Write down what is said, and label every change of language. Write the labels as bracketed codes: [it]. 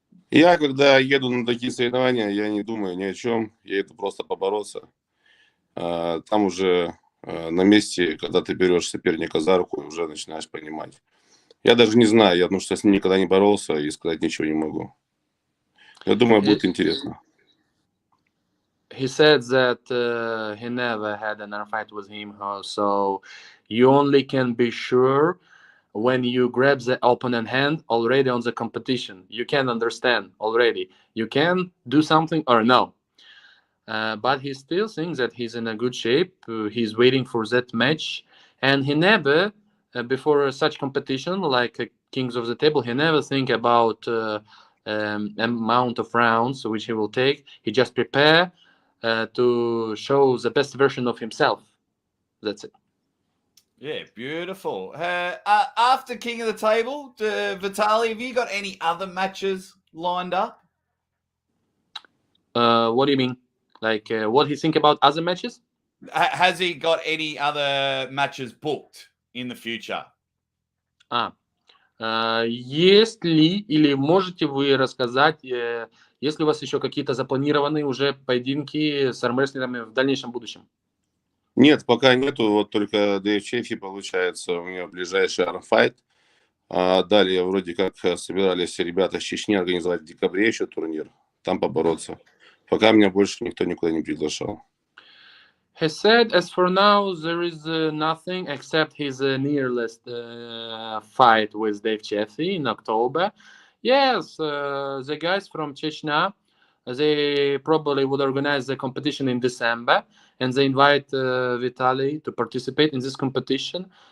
[ru] Я, когда еду на такие соревнования, я не думаю ни о чем. Я еду просто побороться. Там уже на месте, когда ты берешь соперника за руку, уже начинаешь понимать. Я даже не знаю, я потому что с ним никогда не боролся и сказать ничего не могу. Я думаю, будет интересно. [en] He said that he never had another fight with him, so you only can be sure when you grab the opponent hand already on the competition. You can understand already. You can do something or no. But he still thinks that he's in a good shape. He's waiting for that match. And he never, before such competition like Kings of the Table, he never think about amount of rounds which he will take. He just prepare to show the best version of himself. That's it. Yeah, beautiful. After King of the Table, Vitaly, have you got any other matches lined up? What do you mean? Like, what he think about other matches? Has he got any other matches booked in the future? [ru] Есть ли, или можете вы рассказать, есть ли у вас еще какие-то запланированные уже поединки с армрестлерами в дальнейшем будущем? Нет, пока нету, вот только Дэйв Chaffee, получается, у него ближайший армфайт. Далее вроде как собирались ребята с Чечни организовать в декабре еще турнир, там побороться. Пока меня больше никто никуда не приглашал. [en] He said, as for now, there is nothing except his nearest fight with Dave Chaffee in October. Yes, the guys from Chechnya, they probably would organize the competition in December, and they invite Vitaly to participate in this competition.